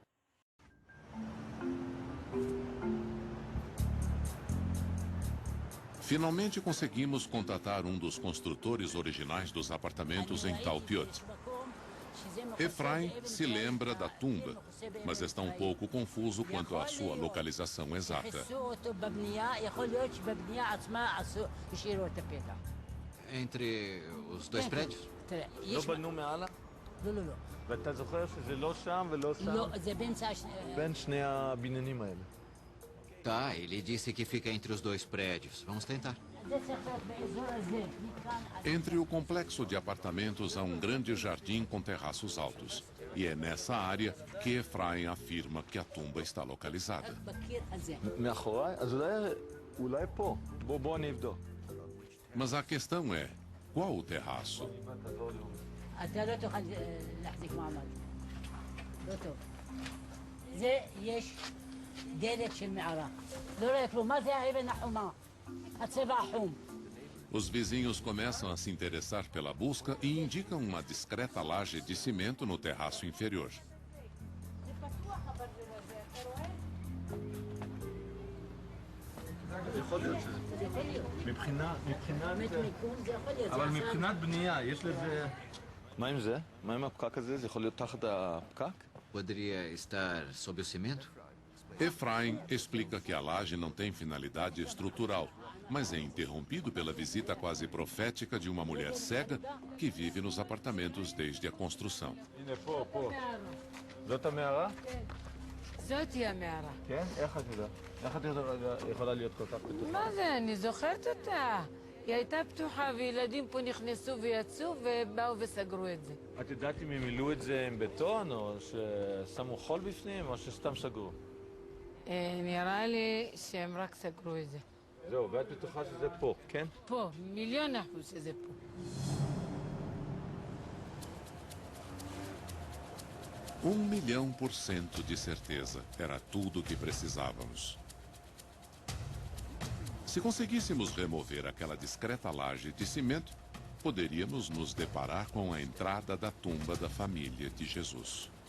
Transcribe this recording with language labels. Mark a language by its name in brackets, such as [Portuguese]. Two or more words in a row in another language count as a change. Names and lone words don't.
[Portuguese] Finalmente conseguimos contatar um dos construtores originais dos apartamentos em Talpiot. Efraim se lembra da tumba, mas está um pouco confuso quanto à sua localização exata. Entre os dois prédios? [Hebrew] ואתה זוכר שזה לא שם ולא שם? לא, זה בין שני הבניינים האלה. [Portuguese] Tá, ele disse que fica entre os dois prédios. Vamos tentar. Entre o complexo de apartamentos há um grande jardim com terraços altos. E é nessa área que Efraim afirma que a tumba está localizada. [Hebrew] מאחוריי? אז אולי פה. בוא נבדוק. [Portuguese] Mas a questão é, qual o terraço? [Hebrew] אתה לא תוכל להחזיק מעמד. לא טוב. זה יש דלת של מערה. לא רואה כלום. מה זה האבן החומה? הצבע החום. [Portuguese] Os vizinhos começam a se interessar pela busca e indicam uma discreta laje de cimento no terraço inferior. [Hebrew] יכול להיות שזה. אבל מבחינת בנייה, יש לזה... מה עם זה? מה עם הפקק הזה? זה יכול להיות תחת הפקק? [Portuguese] Poderia estar sob o cimento? Efraim explica que a laje não tem finalidade estrutural, mas é interrompido pela visita quase profética de uma mulher cega que vive nos apartamentos desde a construção. [Hebrew] הנה, פה. זאת המערה? זאתי המערה. כן? איך את יודעת? איך את יכולה להיות כל כך בטוחה? מה זה? אני זוכרת אותה. היא הייתה פתוחה וילדים פה נכנסו ויצאו ובאו וסגרו את זה. את יודעת אם הם מילאו את זה עם בטון או ששמו חול בפנים או שסתם סגרו? נראה לי שהם רק סגרו את זה. זהו, ואת בטוחה שזה פה, כן? פה, 1,000,000% שזה פה. [Portuguese] Um 1.000.000% de certeza. Era tudo o que precisávamos. Se conseguíssemos remover aquela discreta laje de cimento, poderíamos nos deparar com a entrada da tumba da família de Jesus.